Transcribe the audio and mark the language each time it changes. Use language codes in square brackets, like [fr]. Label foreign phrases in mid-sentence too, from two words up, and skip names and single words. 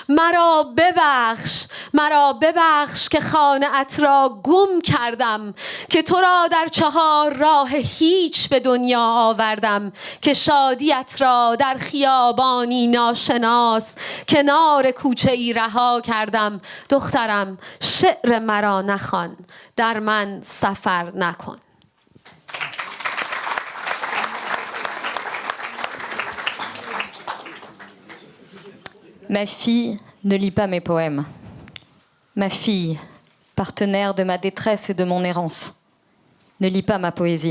[fa] مرا ببخش که خانه‌ات را گم کردم، که تو را در 4 راه هیچ به دنیا آوردم، که شادیت را در خیابانی ناشناس کنار کوچه‌ای رها کردم. دخترم، شعر مرا نخوان، در من سفر نکن. [fr] Ma fille ne lit pas mes poèmes. Ma fille, partenaire de ma détresse et de mon errance, ne lis pas ma poésie.